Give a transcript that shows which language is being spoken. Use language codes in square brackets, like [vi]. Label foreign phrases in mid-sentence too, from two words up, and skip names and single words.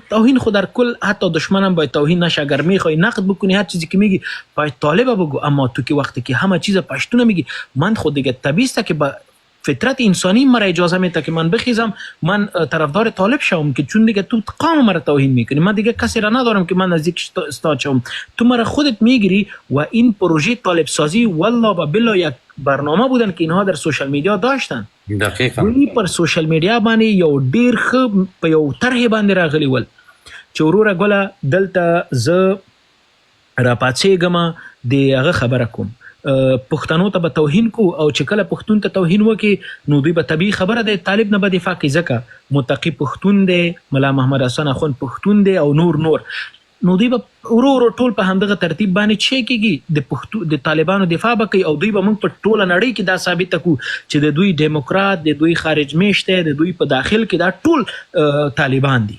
[fa] توهین خود در کل حتی دشمنم باید توهین نشه. اگر میخوای نقد بکنی هر چیزی که میگی باید طالب بگو، اما تو که وقتی که همه چیز پشتون میگی، من خود دیگه طبیعی است که با فطرت انسانی مرا اجازه میده که من بخیزم من طرفدار طالب شوم، که چون دیگه تو قوم مرا توهین میکنی. من دیگه کسی را ندارم که من نزدیک استاد شوم. تو مرا خودت میگیری و این پروژه طالب سازی [ar] والله و بالله [fa] یک برنامه بودن که اینها در [en] social media [fa] داشتن. دقیقاً [ps] ولی پر [en] social media [ps] باندې یو ډیر ښه په یو طرح باندې راغلی ول چې وروره ګوله دلته زه راپاڅېږم د هغه خبره کوم، پښتنو ته به توهین کو او چې کله پښتون ته توهین وکي نو دوی به طبیعي خبره ده طالب نه به دفاع کوي، ځکه متقي پښتون دی، ملا محمد حسن اخوند پښتون دی او نور نو دوی به ورو ټول په همدغه ترتیب باندې چې کېږي د طالبانو دفاع به کوي او دوی به موږ په ټوله نړۍ کې دا ثابت کړو چې د دوی ډیموکرات، د دوی خارج میشت دی، د دوی په داخل کې دا ټول طالبان دي.